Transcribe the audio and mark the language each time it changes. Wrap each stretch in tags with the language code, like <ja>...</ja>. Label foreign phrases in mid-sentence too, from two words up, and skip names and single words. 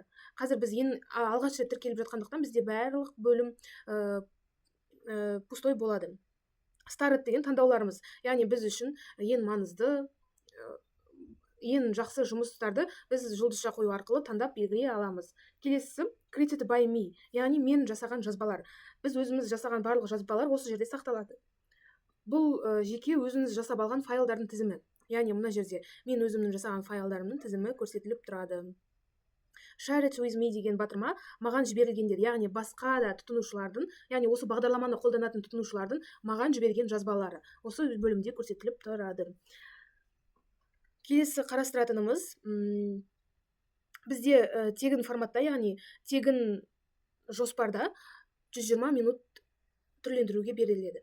<kk>Қазір біз алғаш рет тіркеліп жатқандықтан бізде барлық бөлім пустой болады. Started деген таңдауларымыз, яғни біз үшін ең маңызды, ең жақсы жұмыстарды біз жұлдызша қою арқылы таңдап белгілей аламыз.</kk> <en>Келесі Created by me,</en> <kk>яғни мен жасаған жазбалар. Біз өзіміз жасаған барлық жазбалар осы жерде сақталады. Бұл жеке өзіңіз жасап алған файлдардың тізімі. Яғни мына жерде мен өзімнің жасаған файлдарымның тізімі көрсетіліп тұрады.</kk> <en>Share it with me</en> <kk>деген батырма маған жіберілгендер, яғни басқа да тұтынушылардың, яғни осы бағдарламаны қолданатын тұтынушылардың маған жіберген жазбалары осы бөлімде көрсетіліп тұрады. Келесі қарастыратынымыз бізде тегін форматта, яғни тегін жоспарда 120 минут түрлендіруге беріледі.</kk>